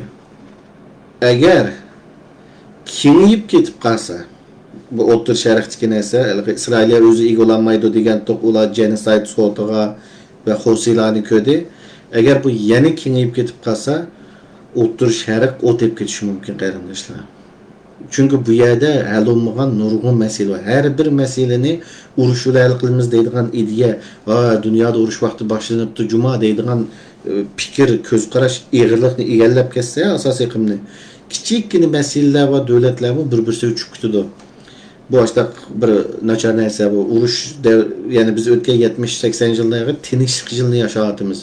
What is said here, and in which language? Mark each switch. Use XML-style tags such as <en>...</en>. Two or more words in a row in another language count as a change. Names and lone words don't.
<uz>Agar kengayib ketib qolsa, bu O'rta Sharqdagi narsa, Isroilga o'zi egolanmaydi degan to'q ular genocide so'tiga va Hosiylarni ko'di. Agar bu yana kengayib ketib qolsa, O'rta Sharq o'tib ketishi mumkin qarindoshlar. Çünkü bu yerda hal olmagan nurg'un masala var.</uz> <tr>Her bir meseleni</tr> <uz>urushla hal qilamiz deydigan ideya va dunyoda urush vaqti boshlanibdi, juma deydigan fikr, ko'z qarash eg'irlikni egallab ketsa, asosiy qimni kichikkina masalalar va davlatlar bir-birisiga uchib ketadi.</uz> <tr>Bu işte</tr> <uz>bir nachar narsa bu urush, ya'ni biz o'tgan 70-80 yillarda tinchlik yilni yashayapmiz.</uz>